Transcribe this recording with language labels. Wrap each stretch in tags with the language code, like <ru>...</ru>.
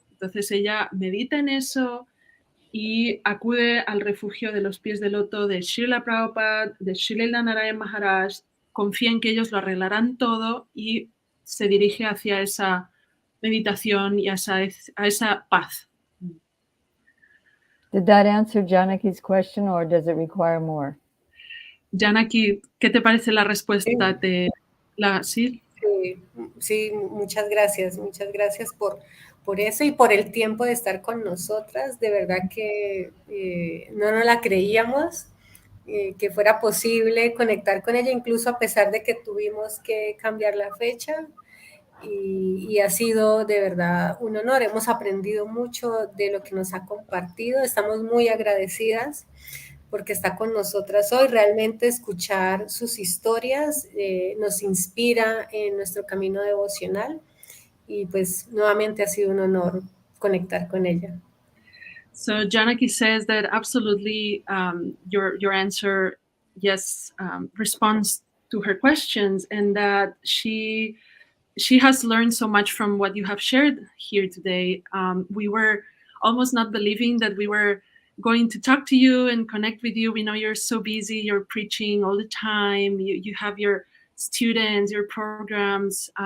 <es>Entonces ella medita en eso y acude al refugio de los pies de loto de Srila Prabhupada, de Srila Narayana Maharaj, confía en que ellos lo arreglarán todo y se dirige hacia esa meditación y a esa paz.</es> <en>Did that answer Janaki's question or does it require more?</en> <es>Janaki, ¿qué te parece la respuesta? ¿Sí? Sí, muchas gracias por eso y por el tiempo de estar con nosotras. De verdad que no nos la creíamos, que fuera posible conectar con ella, incluso a pesar de que tuvimos que cambiar la fecha. Y ha sido de verdad un honor. Hemos aprendido mucho de lo que nos ha compartido. Estamos muy agradecidas porque está con nosotras hoy. Realmente escuchar sus historias nos inspira en nuestro camino devocional y pues nuevamente ha sido un honor conectar con ella.</es> <en>So Janaki says that absolutely your answer, yes, responds to her questions, and that she has learned so much from what you have shared here today. We were almost not believing that we were going to talk to you and connect with you. We know you're so busy, you're preaching all the time, you have your students, your programs.</en>